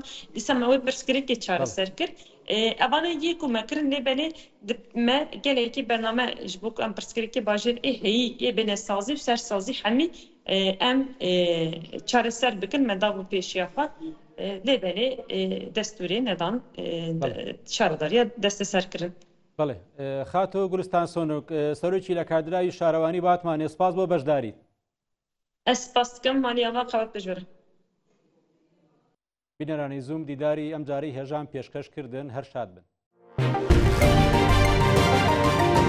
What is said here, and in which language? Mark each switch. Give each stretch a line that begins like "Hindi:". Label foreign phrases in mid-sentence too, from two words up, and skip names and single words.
Kurdish: Dîsa me wê pirsgirêkê çareser kir. Evane yê ku me kirin lê belê me gelekî bername ji bo ku em pirsgirêkê bajêr heyî ê bênesazî û sersazî hemî em çareser bikin me da bû pêşiya xwe. Lê belê destûrê nedan şaredariya desteserkirin.
Central Kurdish: بەڵێ خاتۆ گورستان سۆنک سەرۆکی لە کادرایی شارەوانی باتمانێ سپاس بۆ بەشداریت.
Kurdish: Ez spas dikim maliyawa qewet bijêre.
Central Kurdish: بینەرانی زووم دیداری ئەم جارەی هێژان پێشکەش کردن هەر شاد بن.